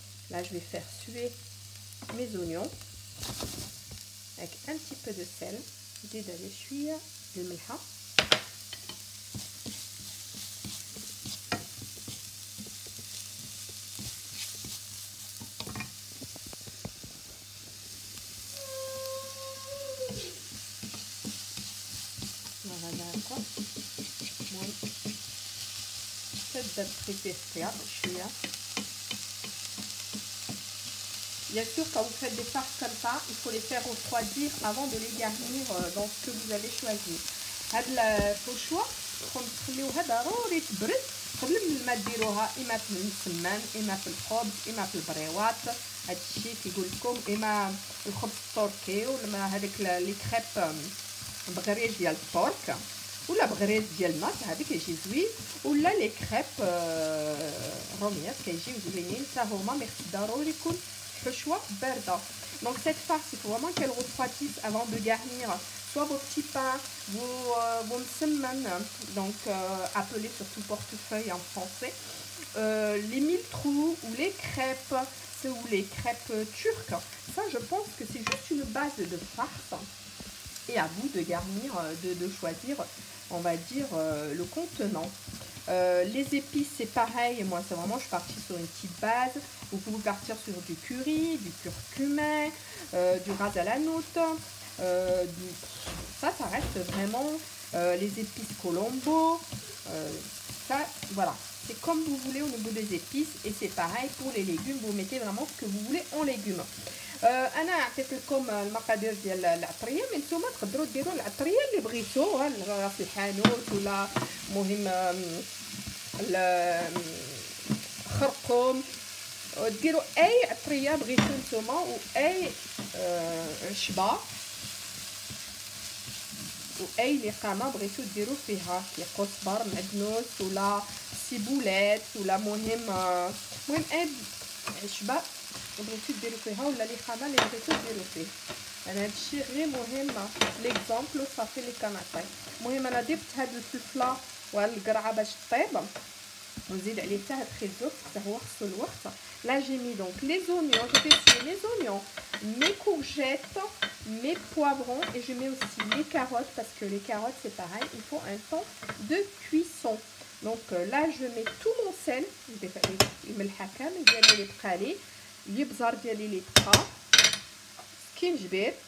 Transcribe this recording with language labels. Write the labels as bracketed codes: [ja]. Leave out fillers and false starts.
[fr] Là je vais faire suer mes oignons avec un petit peu de sel. [ar] نزيد عليه شويه الملحه. هذا هكا المهم تبدا تريبي فيها شويه. [fr] Bien sûr, quand vous faites des farces comme ça, il faut les faire refroidir avant de les garnir dans ce que vous avez choisi. [ar] هاد الفوشوا تخليوها ضروري تبرد قبل ما ديروها اما في المسمن اما في الخبز اما في البريوات. هادشي كيقول لكم اما الخبز التركي ولا هذيك لي كريب بغريز ديال الترك ولا بغريز ديال الناس هذا كيجي زوين ولا لي كريب روميات كيجيو زوينين حتى هما ميخص ضروري يكون حشوه بارده. [fr] Donc cette farce, il faut vraiment qu'elle refroidisse avant de garnir soit vos petits pains, vos msemmen, donc appelés surtout portefeuille en français, les mille trous ou les crêpes, ou les crêpes turques. Ça, je pense que c'est juste une base de farce. Et à vous de garnir, de choisir, on va dire, le contenant. Les épices, c'est pareil. Moi, c'est vraiment, je suis partie sur une petite base. Vous pouvez partir sur du curry, du curcumin, du ras à la note. Ça reste vraiment les épices Colombo. Ça, voilà. C'est comme vous voulez au niveau des épices. Et c'est pareil pour les légumes. Vous mettez vraiment ce que vous voulez en légumes. [ar] انا عطيت لكم المقادير ديال العطريه، من نتوما تقدروا ديروا العطريه اللي بغيتو في الحانوت ولا مهم الخرقوم، ديروا اي عطريه بغيتو نتوما واي عشبه واي لقامه بغيتو ديروا فيها كيقصبر معدنوس ولا سيبولات ولا مهم اي عشبه بغيتو ديروا فيها ولا لي خامه اللي بغيتو ديروا فيه. انا هادشي غير مهم ليكزامبل وصافي اللي كنعطي. المهم انا ضفت هاد الفلفله والقرعه باش طيب ونزيد عليه حتى هاد الخيزو حتى هو خصو الوقت. [fr] لا جي مي دونك لي زونيون، je fais cuire les oignons, mes courgettes, mes poivrons et je mets aussi les carottes parce que les carottes c'est pareil, il faut un temps de cuisson. Donc là je mets tout mon sel, [ar] الملحه كامل ديالي اللي بقى لي، الابزار ديالي اللي بقى، سكينجبير.